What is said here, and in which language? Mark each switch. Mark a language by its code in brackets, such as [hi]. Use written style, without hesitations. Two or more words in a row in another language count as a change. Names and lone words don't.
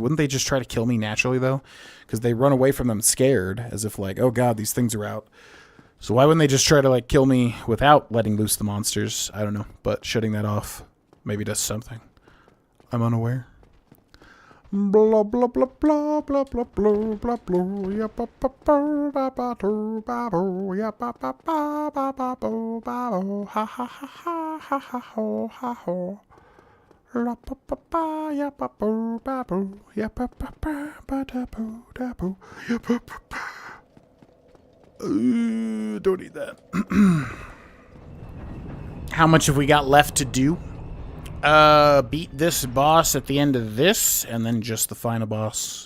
[en] Wouldn't they just try to kill me naturally, though? Because they run away from them scared, as if like, oh god, these things are out. So why wouldn't they just try to like kill me without letting loose the monsters? I don't know, but shutting that off maybe does something. I'm unaware. Blah blah blah blah blah blah blah blah blah. Ya ba ba ba ba ba do ba bo. Ya ba ba ba ba ba bo ba bo. Ha ha ha ha ha ha ho ha ho. Don't need that. How much have we got left to do? Beat this boss at the end of this, and then just the final boss.